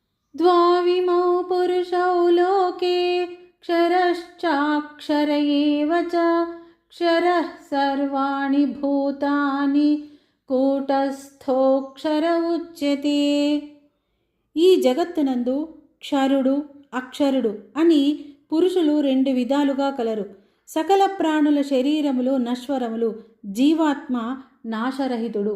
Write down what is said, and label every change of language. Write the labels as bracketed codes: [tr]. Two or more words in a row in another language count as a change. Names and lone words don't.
[sa] द्वाविमौ पुरुषौ लोके क्षरश्चाक्षर एव च क्षरः सर्वाणि भूतानि कूटस्थोऽक्षर उच्यते. [te] ఈ జగత్తునందు క్షరుడు అక్షరుడు అని పురుషులు రెండు విధాలుగా కలరు. సకల ప్రాణుల శరీరములు నశ్వరములు, జీవాత్మ నాశరహితుడు.